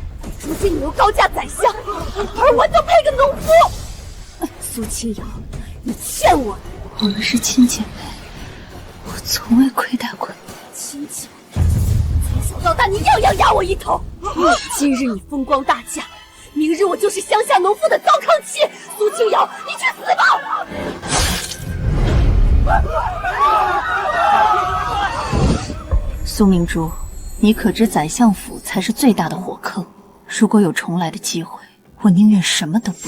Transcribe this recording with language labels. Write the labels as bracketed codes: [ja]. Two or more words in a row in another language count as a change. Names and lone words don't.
[zh] 如今你又高嫁宰相，而我就配個農夫。蘇清揚，你欠我的。我們是親姐妹，我從未虧待過你。親姐妹，從小到大你樣樣壓我一頭。今日你風光大嫁，明日我就是鄉下農夫的糟糠妻。蘇清揚，你去死吧！蘇明珠，你可知宰相府才是最大的火坑？如果有重來的机会，我寧願什麼都不要。